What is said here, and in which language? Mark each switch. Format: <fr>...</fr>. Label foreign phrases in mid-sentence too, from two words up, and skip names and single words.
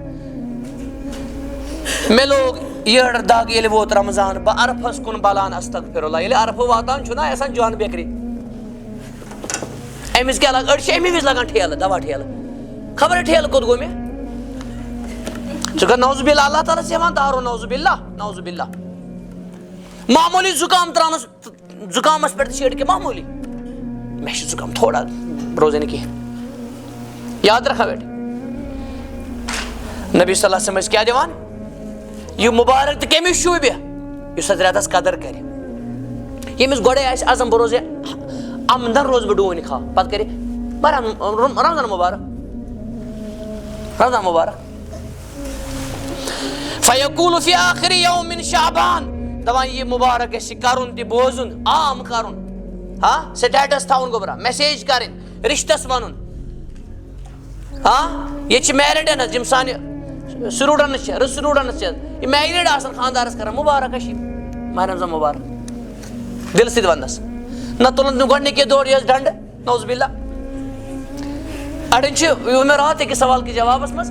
<ks>مےٚ لوگ یٔڑ دگ ییٚلہِ ووت رمضان بہٕ عرفس کُن بلان</ks> <ar>استغفر اللہ</ar> <ks>ییٚلہِ عرفہٕ واتان چھُ نا آسان جان بیکری أمِس کیٛاہ لگان أڑۍ چھِ امی وِزِ لگان ٹھیلہٕ دوا ٹھیلہٕ خبر ٹھیلہٕ کوٚت گوٚو مےٚ ژٕ کر</ks> <ar>نوزُ باللہ</ar> <ks>اللہ تعالیٰ چھِ ہٮ۪وان دارو</ks> <ar>نوزُ باللہ</ar> <ks>معموٗلی زُکام تراونس زُکامس پٮ۪ٹھ تہِ چھِ أڑۍ کہِ معموٗلی مےٚ چھُ زُکام تھوڑا روزے نہٕ کینٛہہ یاد رکھا بیٹھ نبی</ks> <ar>صلی اللہ علیہ وسلم</ar> <ks>ٲسۍ کیٛاہ دِوان یہِ مُبارک تہٕ کٔمِس شوٗبہِ یُس اَتھ رٮ۪تس قدر کرِ ییٚمِس گۄڈے آسہِ عزم بہٕ روزٕ آمدن روزٕ بہٕ ڈوٗنۍ کھا پتہٕ کرِ رمضان مُبارک</ks> <ar>فیقول فی آخر یوم من شعبان</ar> <ks>دپان یہِ مُبارک گژھِ کرُن تہِ بوزُن عام کرُن سٹیٹس تھاوُن گوٚبرا میسیج کرٕنۍ رشتس ونُن ییٚتہِ چھِ میرِڈن حظ یِم سانہِ سٹوٗڈنٹٕس چھِ سٹوٗڈنٹٕس چھِ یِم میریٖڈ آسان خاندارس کران مُبارک اشی ماہِ رمضان مُبارک دِلہٕ سۭتۍ وننس نہ تُلن تِم گۄڈنِکی دۄہ یۄس ڈنڈٕ</ks> <ar>نوز باللہ</ar> <ks>اڑٮ۪ن چھِ مےٚ راتھ أکِس سوال کِس جوابس منٛز</ks>